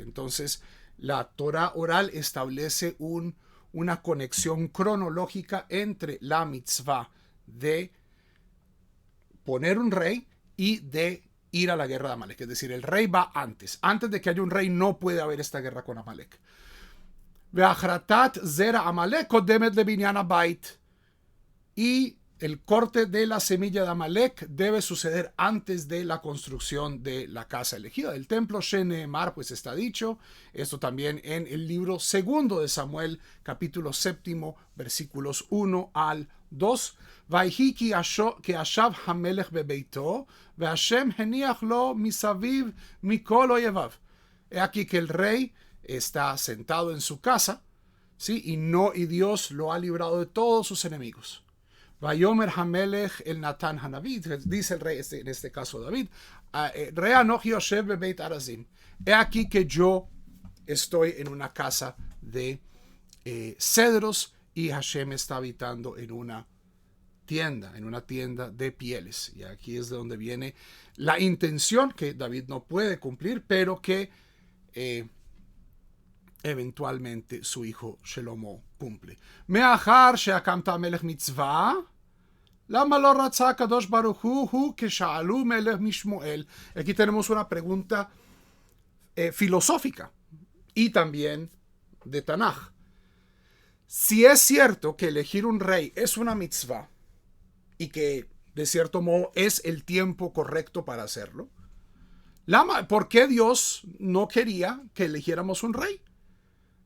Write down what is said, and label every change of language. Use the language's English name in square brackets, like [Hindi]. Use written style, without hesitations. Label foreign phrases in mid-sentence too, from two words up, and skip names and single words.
[Spanish] Entonces la Torah oral establece una conexión cronológica entre la mitzvah de poner un rey y de ir a la guerra de Amalek. Es decir, el rey va antes. Antes de que haya un rey no puede haber esta guerra con Amalek. [Hebrew] והכרתת זרע עמלק קודמת לבנין הבית. [Spanish] Y el corte de la semilla de Amalek debe suceder antes de la construcción de la casa elegida, del templo. Sheneemar, pues está dicho. Esto también en el libro segundo de Samuel, capítulo 7, versículos 1 al 2. [Hebrew] ויהי כי ישב המלך בביתו, והשם הניח לו מסביב מכל איביו. [Spanish] He aquí que el rey está sentado en su casa, ¿sí? y Dios lo ha librado de todos sus enemigos. [Hebrew] ויאמר המלך אל נתן הנביא, [Spanish] dice el rey, en este caso David, [Hebrew] ראה אנכי יושב בבית ארזים. [Spanish] He aquí que yo estoy en una casa de cedros y Hashem está habitando en una tienda de pieles. Y aquí es de donde viene la intención que David no puede cumplir, pero que eventualmente su hijo Shelomo cumple. [Hebrew] מאחר שהקמת מלך מצוה, למה לא רצה קדוש ברוך הוא כששאלו מלך משמואל. [Spanish] Aquí tenemos una pregunta filosófica y también de Tanaj. Si es cierto que elegir un rey es una mitzvah y que de cierto modo es el tiempo correcto para hacerlo, ¿por qué Dios no quería que eligiéramos un rey?